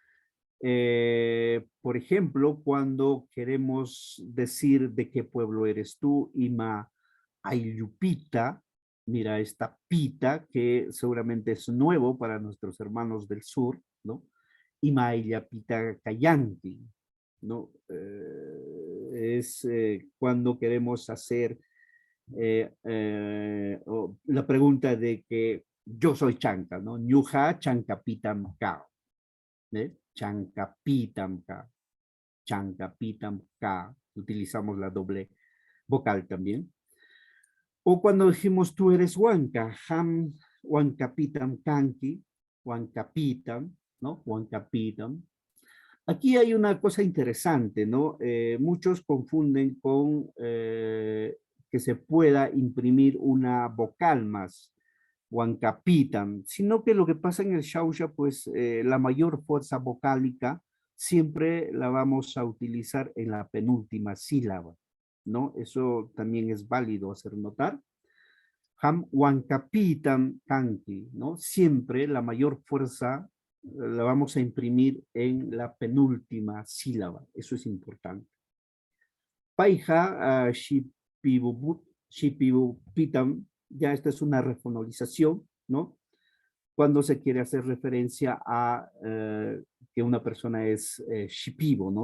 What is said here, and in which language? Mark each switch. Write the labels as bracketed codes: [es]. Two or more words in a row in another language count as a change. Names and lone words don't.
[es] Por ejemplo, cuando queremos decir de qué pueblo eres tú, [qu] Ima Ayllupita, [es] mira esta pita que seguramente es nuevo para nuestros hermanos del sur, ¿no? [qu] Ima Ayllapita Cayanti, [es] ¿no? Es cuando queremos hacer la pregunta de que yo soy chanca, ¿no? [qu] Ñuja chancapitam cao, ¿eh? Chancapitam cao, chancapitam cao. [es] Utilizamos la doble vocal también. O cuando dijimos tú eres Huanca, [qu] ham Huancapitam kanki, Huancapitam, [es] ¿no? Huancapitam. Aquí hay una cosa interesante, ¿no? Muchos confunden con que se pueda imprimir una vocal más, Huancapitam, sino que lo que pasa en el Xauxa, pues la mayor fuerza vocálica siempre la vamos a utilizar en la penúltima sílaba, ¿no? Eso también es válido hacer notar. [qu] Ham Huancapitam kanki, [es] ¿no? Siempre la mayor fuerza la vamos a imprimir en la penúltima sílaba. Eso es importante. [qu] Paija shipibupitam, [es] ya esta es una refonalización, ¿no? Cuando se quiere hacer referencia a que una persona es shipibo, ¿no?